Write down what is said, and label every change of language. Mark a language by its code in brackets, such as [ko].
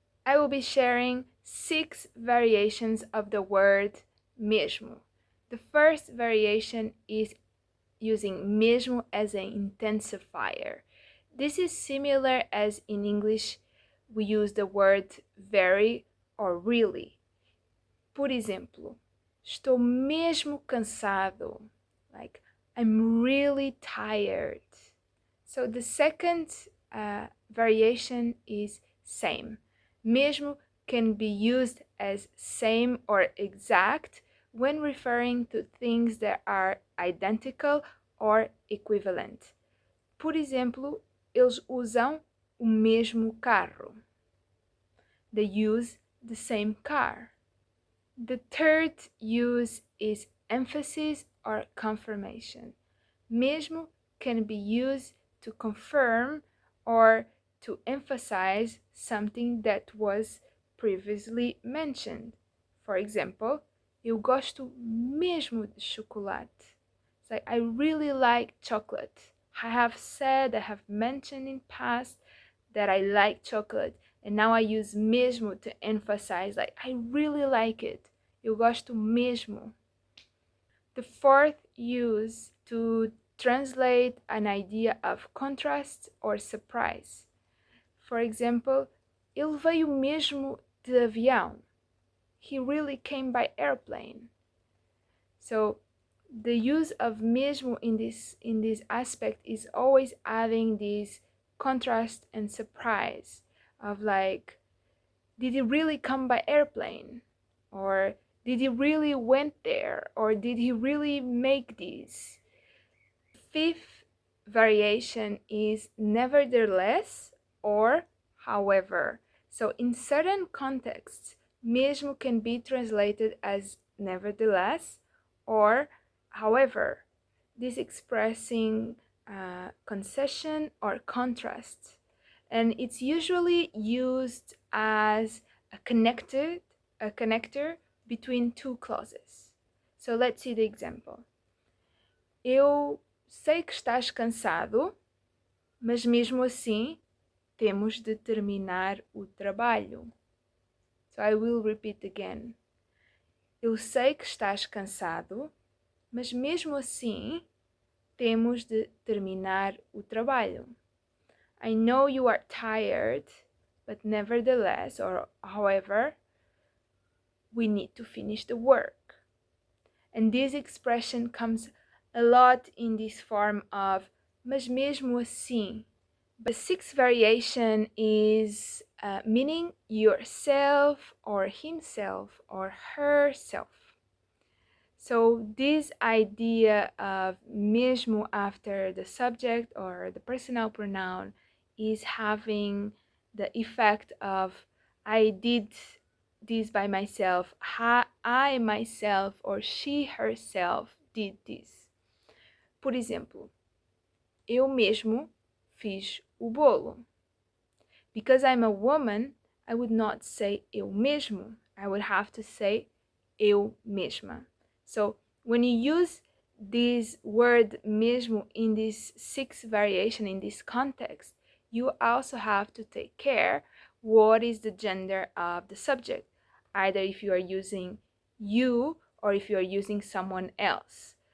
[en] I will be sharing 6 variations of the word mesmo. The first variation is using mesmo as an intensifier. This is similar as in English we use the word very or really. [pt] Por exemplo, estou mesmo cansado. [en] Like, I'm really tired. So the second variation is same. Mesmo can be used as same or exact when referring to things that are identical or equivalent. [pt] Por exemplo, eles usam o mesmo carro. [en] They use the same car. The third use is emphasis or confirmation. Mesmo can be used to confirm or to emphasize something that was previously mentioned. For example, [pt] eu gosto mesmo de chocolate. [en] It's like I really like chocolate. I have mentioned in past that I like chocolate, and now I use mesmo to emphasize like I really like it. [pt] Eu gosto mesmo. [en] The fourth use to translate an idea of contrast or surprise. For example, [pt] ele veio mesmo de avião. [en] He really came by airplane. So the use of mesmo in this aspect is always adding this contrast and surprise of like, did he really come by airplane? Or did he really went there? Or did he really make this? Fifth variation is nevertheless or however. So in certain contexts, mesmo can be translated as nevertheless or however, this expressing concession or contrast. And it's usually used as a connector between two clauses. So let's see the example. [pt] Eu sei que estás cansado, mas mesmo assim temos de terminar o trabalho. [en] So I will repeat again. [pt] Eu sei que estás cansado, mas mesmo assim temos de terminar o trabalho. [en] I know you are tired, but nevertheless, or however, we need to finish the work. And this expression comes a lot in this form of [pt] mas mesmo assim. [en] The sixth variation is meaning yourself or himself or herself. So this idea of mesmo after the subject or the personal pronoun is having the effect of I did this by myself, I myself or she herself did this. [pt] Por exemplo, eu mesmo fiz o bolo. [en] Because I'm a woman, I would not say eu mesmo. I would have to say eu mesma. So when you use this word mesmo in this sixth variation, in this context, you also have to take care what is the gender of the subject, either if you are using you or if you are using someone else.